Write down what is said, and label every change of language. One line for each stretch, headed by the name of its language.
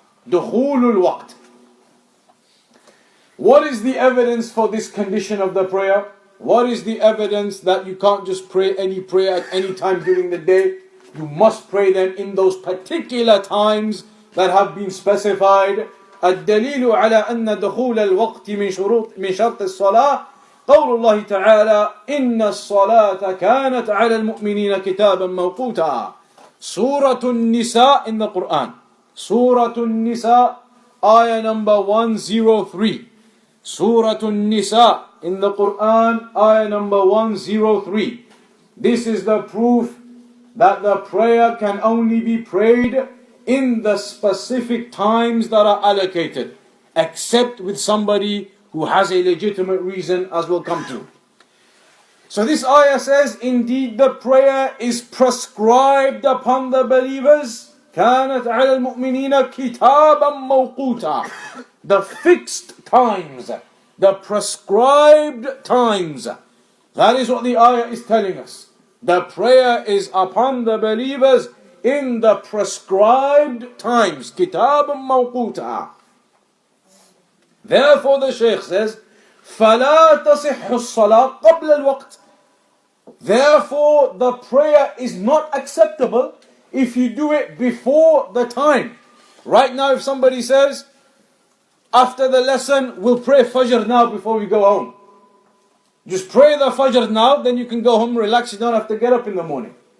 Arabic: Dukhulul waqt.
English: What is the evidence for this condition of the prayer? What is the evidence that you can't just pray any prayer at any time during the day? You must pray them in those particular times that have been specified.
Arabic: الدليل على أن دخول الوقت من شرط الصلاة قول الله تعالى إن الصلاة كانت على المؤمنين كتابا موقوتا.
English: Surah An-Nisa in the Quran. Surah An-Nisa, ayah number 103. Surah An-Nisa in the Quran, ayah number 103. This is the proof that the prayer can only be prayed in the specific times that are allocated, except with somebody who has a legitimate reason, as we'll come to. So this ayah says, indeed the prayer is prescribed upon the believers.
Arabic: كانت على المؤمنين كتابا موقوتا.
English: The fixed times, the prescribed times. That is what the ayah is telling us. The prayer is upon the believers in the prescribed times.
Arabic: كتابا موقوتا.
English: Therefore the Shaykh says,
Arabic: فَلَا تَصِحُّ الصَّلَاةِ قَبْلَ الْوَقْتِ.
English: Therefore, the prayer is not acceptable if you do it before the time. Right now, if somebody says, after the lesson, we'll pray Fajr now before we go home. Just pray the Fajr now, then you can go home, relax, you don't have to get up in the morning.